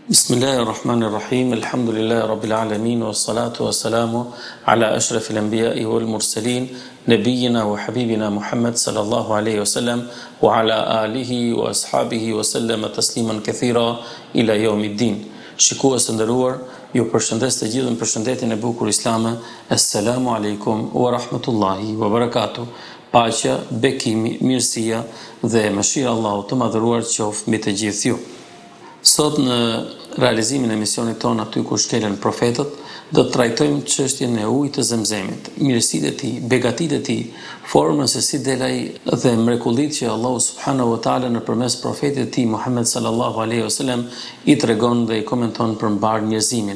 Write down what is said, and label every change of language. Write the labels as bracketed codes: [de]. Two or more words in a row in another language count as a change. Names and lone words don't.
[ar] بسم الله الرحمن الرحيم. الحمد لله رب العالمين والصلاة والسلام على أشرف الأنبياء والمرسلين نبينا وحبيبنا محمد صلى الله عليه وسلم وعلى آله وأصحابه وسلم تسليما كثيرا إلى يوم الدين. [sq] Shikues të nderuar, ju përshëndes të gjithë në përshëndetjen e bukur islame. [ar] السلام عليكم ورحمة الله وبركاته. [sq] Paqja, bekimi, mirësia dhe mëshira e Allahut të madhëruar qoftë mbi të gjithë ju. Sot në realizimin e misionit tonë aty ku shkelen profetët, do të trajtojmë çështjen e ujit të Zemzemit, mirësitë e tij, begatitë e tij, formën se si del ai dhe mrekullitë që Allahu [ar] سبحانه وتعالى [sq] nëpërmes profetit të tij Muhammed [ar] صلى الله عليه وسلم [sq] i tregon dhe i komenton për mbar njerëzimin.